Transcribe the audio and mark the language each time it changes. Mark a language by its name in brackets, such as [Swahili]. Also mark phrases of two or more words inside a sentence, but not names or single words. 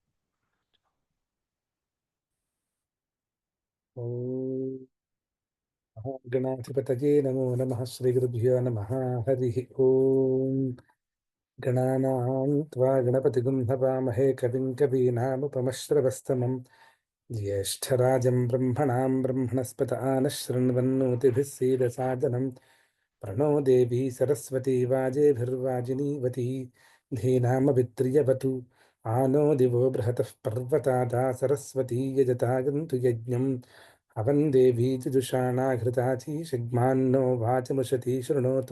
[Sanskrit] గణాధిపతయే నమో నమః. శ్రీ గురుభ్యో నమః. హరి ఓం. గణానాం త్వా గణపతిగుం హవామహే కవిం కవీనాముపమశ్రవస్తమం జ్యేష్ఠరాజం బ్రహ్మణాం బ్రహ్మణస్పత ఆనః శృణ్వన్నోతిభిः सीदसादनं प्रणो देवी सरस्वती वाजेभिर्वाजिनीवती धीनामभित्र्यवतु आनो दिवो बृहतः पर्वतादा सरस्वती यजतागन्तु यज्ञम् अवन् देवी जुजुषाणाघृताचीषग्मान्नो वाचमुशती शृणोतु.